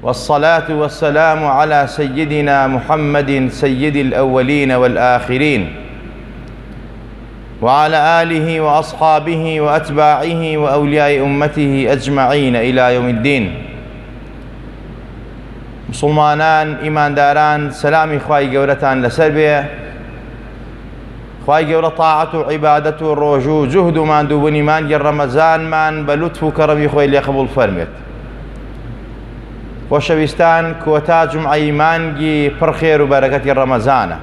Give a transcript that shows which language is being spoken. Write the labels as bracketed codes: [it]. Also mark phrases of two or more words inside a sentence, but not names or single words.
[ar] والصلاة والسلام على سيدنا محمد سيد الأولين والآخرين وعلى آله وأصحابه وأتباعه وأولياء أمته أجمعين إلى يوم الدين. [ckb] مسلمانان ئیمانداران سلامی خوای گەورەتان لەسەر بێ. خوای گەورە تاعەت و عیبادەت و ڕۆژ و جوهد و ماندووبوونی مانگی ڕەمەزانمان بە لوتف و کەڕەمی خۆی لێ قبوڵ فەرمێت. خۆشەویستان، کۆتا جومعەی مانگی پڕ خێر و بەرەکەتی ڕەمەزانە.